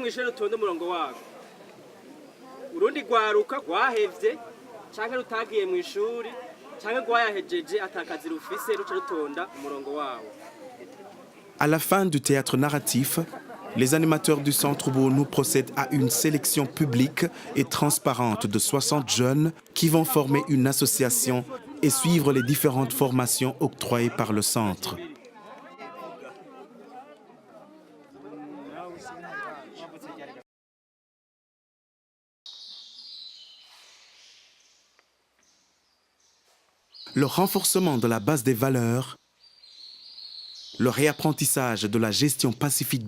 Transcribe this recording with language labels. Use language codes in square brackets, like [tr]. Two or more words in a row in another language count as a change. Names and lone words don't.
[rn] mw'ishure rutonde umurongo wako urundi rwaruka rwahevye canke rutagiye mw'ishuri canke rwayahejeje atakazi rufise ruca rutonda umurongo wawo. [fr] À la fin du théâtre narratif, les animateurs du Centre Ubuntu procèdent à une sélection publique et transparente de 60 jeunes qui vont former une association et suivre les différentes formations octroyées par le centre. Le renforcement de la base des valeurs, le réapprentissage de la gestion pacifique